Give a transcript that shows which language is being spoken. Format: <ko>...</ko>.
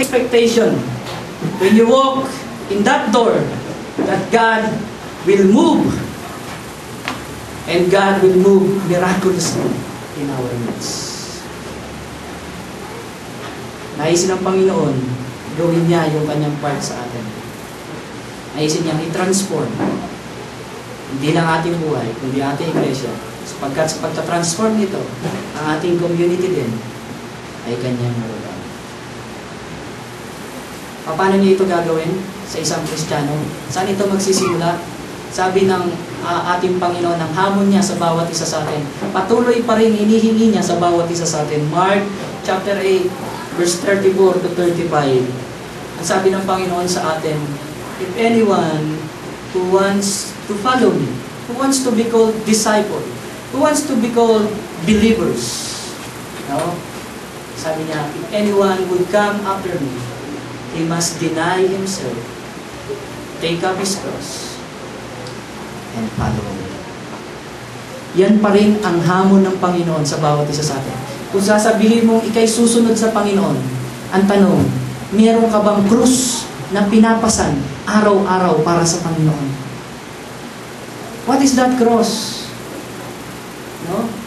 <en>expectation when you walk in that door that God will move, and God will move miraculously in our midst.</en> <tl>Naisin ng Panginoon, gawin niya yung kanyang part sa atin. Naisin niya i-transform hindi lang ating buhay, kundi ating iglesia. Sapagkat sa pagta-transform nito, ang ating community din ay kanyang nararamdaman. Paano niya ito gagawin sa isang Kristiyano? Saan ito magsisimula? Sabi ng ating Panginoon, ang hamon niya sa bawat isa sa atin. Patuloy pa rin hinihingi niya sa bawat isa sa atin. Mark chapter 8, verse 34 to 35. Ang sabi ng Panginoon sa atin,</tl> <en>if anyone who wants to follow me, who wants to be called disciple, who wants to be called believers, no?</en> <tl>Sabi niya,</tl> <en>if anyone would come after me, he must deny himself, take up his cross, and follow me.</en> <tl>Yan pa rin ang hamon ng Panginoon sa bawat isa sa atin. Kung sasabihin mong ikay susunod sa Panginoon, ang tanong, meron ka bang krus na pinapasan araw-araw para sa Panginoon?</tl> <en>What is that cross? No?</en>